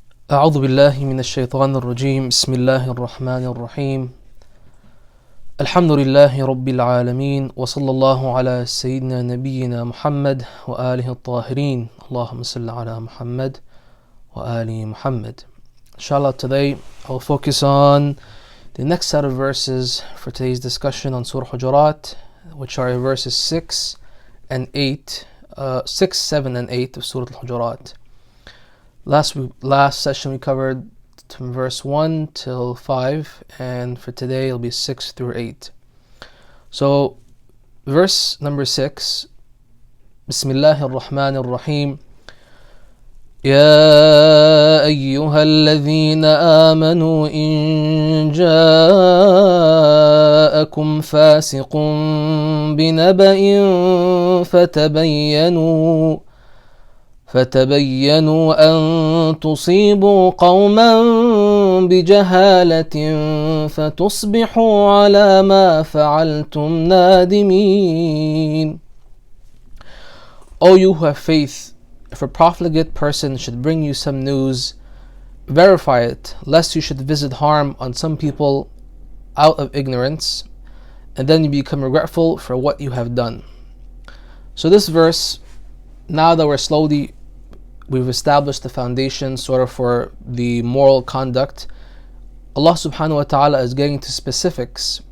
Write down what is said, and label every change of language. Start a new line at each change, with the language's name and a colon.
Arabic: أعوذ بالله من الشيطان الرجيم بسم الله الرحمن الرحيم الحمد لله رب العالمين وصلى الله على سيدنا نبينا محمد وآله الطاهرين اللهم صل على محمد وآل محمد.
English: Inshallah, today I will focus on the next set of verses for today's discussion on Surah Hujuraat, which are verses 6, 7 and 8 of Surah Al-Hujuraat. Last session we covered from verse 1 till 5, and for today it'll be 6 through 8. So, verse number 6,
Arabic: Bismillah Ar-Rahman Ar-Rahim. يا أيها الذين آمنوا إن جاءكم فاسق بنبأ فتبينوا أن تصيبوا قوما بجهالة فتصبحوا على ما فعلتم نادمين.
English: O you who have faith, if a profligate person should bring you some news, verify it, lest you should visit harm on some people out of ignorance, and then you become regretful for what you have done. So this verse, now that we've established the foundation sort of for the moral conduct, Allah subhanahu wa ta'ala is getting to specifics.